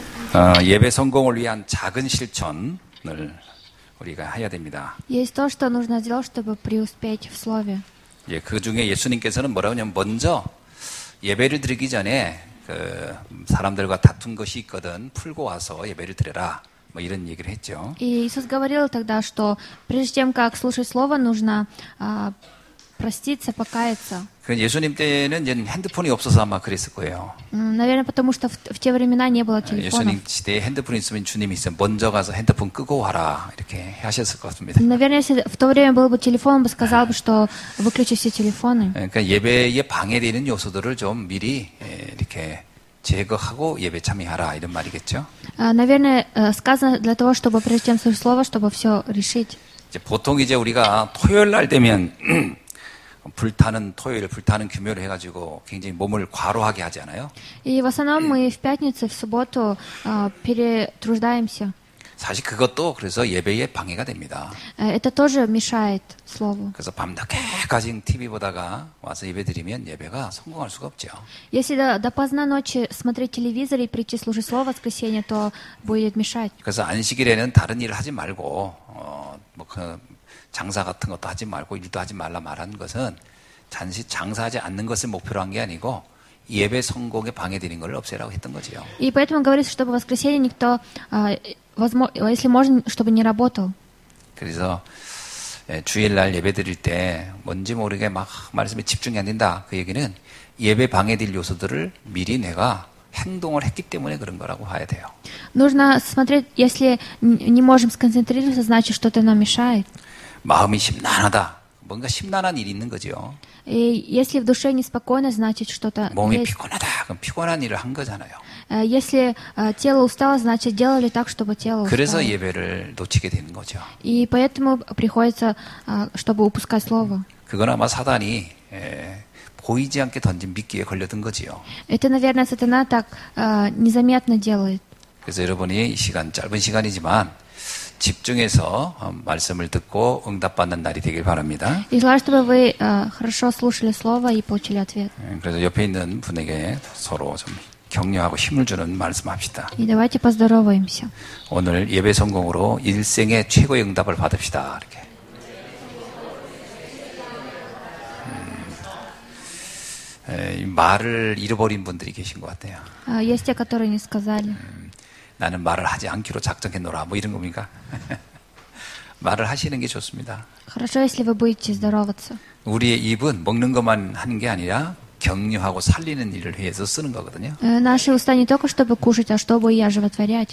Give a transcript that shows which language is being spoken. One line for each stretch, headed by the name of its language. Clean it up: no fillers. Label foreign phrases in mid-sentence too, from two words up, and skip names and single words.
Korean: 예배 성공을 위한 작은 실천을 우리가 해야 됩니다.
Russian: Есть то, что нужно сделать, чтобы преуспеть в слове.
Korean: 예, 그 중에 예수님께서는 뭐라고 하냐면 먼저 예배를 드리기 전에 그 사람들과 다툰 것이 있거든 풀고 와서 예배를 드려라. 뭐 이런 얘기를 했죠.
Russian: И Иисус говорил тогда, что прежде чем как слушать слово, нужно проститься, покаяться.
Korean: 그 예수님 때는 이제 핸드폰이 없어서 아마 그랬을 거예요.
Russian: Наверное, потому что в те времена не было телефонов.
Korean: 예수님 시대에 핸드폰이 있으면 주님이 있으면 먼저 가서 핸드폰 끄고 와라 이렇게 하셨을 것 같습니다.
Russian: Наверное, если в то время был бы телефон, он бы сказал бы, что выключи все телефоны.
Korean: 그러니까 예배에 방해되는 요소들을 좀 미리 이렇게 제거하고 예배 참여하라 이런 말이겠죠.
Russian: Наверное, сказано для того, чтобы прежде чем слышать слово, чтобы все решить.
Korean: 이제 보통 이제 우리가 토요일 날 되면 불타는 토요일, 불타는 금요일 해가지고 굉장히 몸을 과로하게 하잖아요.
Russian: И в основном мы в пятницу, в субботу перетруждаемся.
Korean: 사실 그것도 그래서 예배에 방해가 됩니다.
Russian: Это тоже мешает слову.
Korean: 그래서 밤늦게까지 TV 보다가 와서 예배 드리면 예배가 성공할 수가 없죠.
Russian: Если допоздна ночи смотреть телевизор и прийти слушать слово в воскресенье, то будет мешать.
Korean: 그래서 안식일에는 다른 일을 하지 말고 뭐 그 장사 같은 것도 하지 말고 일도 하지 말라 말한 것은 단지 장사하지 않는 것을 목표로 한 게 아니고 예배 성공에 방해되는 걸 없애라고 했던 거죠.
Russian: И поэтому говорится, чтобы в воскресенье никто, если можно, чтобы не работал.
Korean: 그래서 주일날 예배 드릴 때 뭔지 모르게 막 말씀에 집중이 안 된다. 그 얘기는 예배 방해될 요소들을 미리 내가 행동을 했기 때문에 그런 거라고 봐야 돼요.
Russian: Нужно смотреть, если не можем сконцентрироваться, значит, что-то нам мешает.
Korean: 마음이 심란하다. 뭔가 심란한 일이 있는 거죠.
Russian: И если в душе неспокойно, значит, что-то
Korean: 몸이
Russian: есть.
Korean: 피곤하다. 그럼 피곤한 일을 한 거잖아요.
Russian: Если тело устало, значит, делали так, чтобы тело
Korean: 그래서
Russian: устало.
Korean: 예배를 놓치게 되는 거죠.
Russian: И поэтому приходится, чтобы упускать слово.
Korean: 그건 아마 사단이 보이지 않게 던진 미끼에 걸려든 거지요.
Russian: Это, наверное, сатана так незаметно делает.
Korean: 그래서 여러분이 이 시간, 짧은 시간이지만 집중해서 말씀을 듣고 응답받는 날이 되길 바랍니다.
Russian: И желаю, чтобы вы хорошо слушали слово и получили ответ.
Korean: 그래서 옆에 있는 분에게 서로 좀 격려하고 힘을 주는 말씀합시다.
Russian: И давайте поздороваемся.
Korean: 오늘 예배 성공으로 일생의 최고의 응답을 받읍시다. 이렇게. 말을 잃어버린 분들이 계신 것 같아요.
Russian: Есть те, которые не сказали.
Korean: 나는 말을 하지 않기로 작정했노라. 뭐 이런 겁니까? 말을 하시는 게 좋습니다.
Russian: Хорошо, если вы будете здороваться.
Korean: 우리의 입은 먹는 것만 하는 게 아니라 격려하고 살리는 일을 위해서 쓰는 거거든요.
Russian: Наши уста не только чтобы кушать, а чтобы и оживотворять.